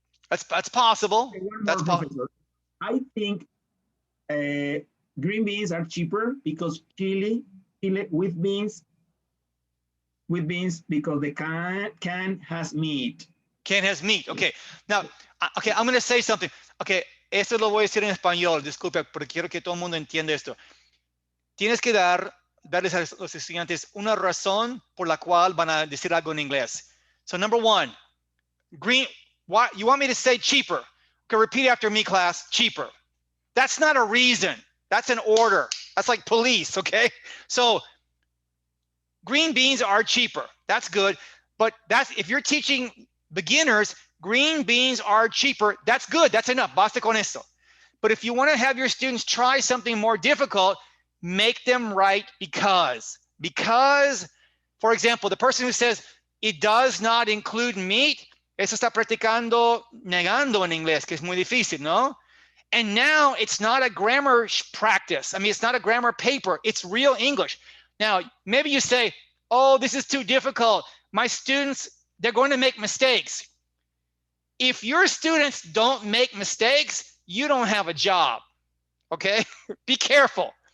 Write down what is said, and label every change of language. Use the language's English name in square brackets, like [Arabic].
[English] That's possible. That's possible. I think green beans are cheaper because chili with beans because the can has meat. Can has meat. Okay. Now, okay, I'm going to say something. [Spanish] Okay, esto lo voy a decir en español. Disculpe, porque quiero que todo el mundo entienda esto. Tienes que darles a los estudiantes una razón por la cual van a decir algo en inglés. [English] So number 1, why you want me to say cheaper? Okay, repeat after me, class. Cheaper. That's not a reason. That's an order. That's like police. Okay. So green beans are cheaper. That's good. But if you're teaching beginners, green beans are cheaper. That's good. That's enough. [Spanish] Basta con esto. [English] But if you want to have your students try something more difficult, make them write because. Because, for example, the person who says it does not include meat, [Spanish] eso está practicando negando en inglés, que es muy difícil, ¿no? [English] And now it's not a grammar practice. I mean, it's not a grammar paper. It's real English. Now, maybe you say, oh, this is too difficult. My students, they're going to make mistakes. If your students don't make mistakes, you don't have a job, okay? Be careful.